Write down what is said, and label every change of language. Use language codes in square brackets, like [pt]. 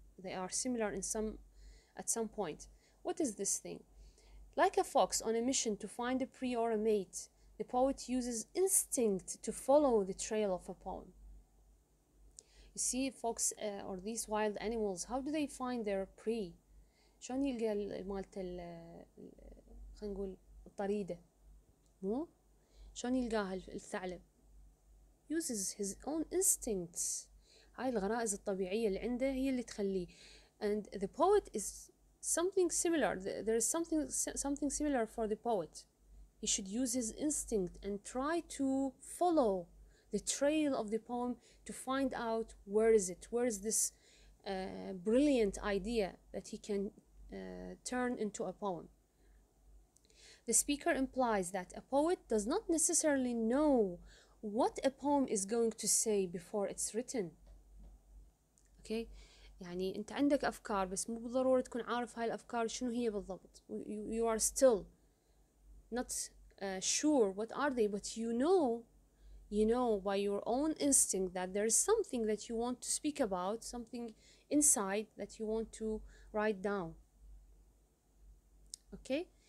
[en] They are similar in some at some point. What is this thing? Like a fox on a mission to find a prey or a mate, the poet uses instinct to follow the trail of a poem. You see, fox or these wild animals, how do they find their prey? [ar] شلون يلقى مالت خلينا نقول الطريدة، مو شلون يلقاها الثعلب؟ [en] uses his own instincts. [ar] هاي الغرائز الطبيعية اللي عنده هي اللي تخليه. [en] And the poet is something similar. There is something similar for the poet. He should use his instinct and try to follow the trail of the poem to find out where is it, where is this brilliant idea that he can turn into a poem. The speaker implies that a poet does not necessarily know what a poem is going to say before it's written. Okay? [ar] يعني أنت عندك أفكار بس مو بالضرورة تكون عارف هاي الأفكار شنو هي بالضبط. [en] You are still not sure what are they, but you know by your own instinct that there is something that you want to speak about, something inside that you want to write down. Okay?